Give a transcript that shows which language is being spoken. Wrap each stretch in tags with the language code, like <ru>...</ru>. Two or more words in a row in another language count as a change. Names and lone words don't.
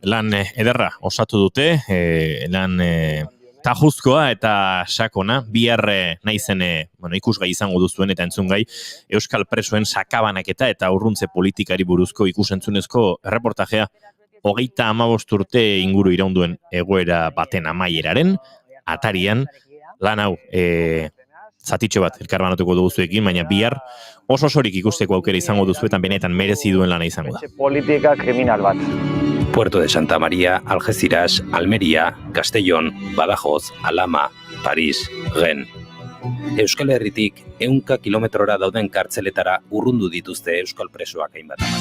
<eu>Lan ederra osatu dute, lan tajuzkoa eta sakona, bihar naizen ikusgai izango duzuen eta entzungai Euskal presoen sakabanaketa eta urruntze politikari buruzko ikusentzunezko erreportajea 35 urte inguru iraunduen egoera baten amaieraren atarian lan hau zatitxo bat elkarbanatuko dugu zuekin, baina bihar oso osorik ikusteko aukera izango duzu eta benetan merezi duen lana izango da. Politika kriminal bat. Puerto de Santa Maria, Algeciras, Almeria, Castellón, Badajoz, Alama, Paris, Gen. Euskal Herritik 100 kilometrora dauden kartzeletara urrundu dituzte euskal presoak hainbat.</eu>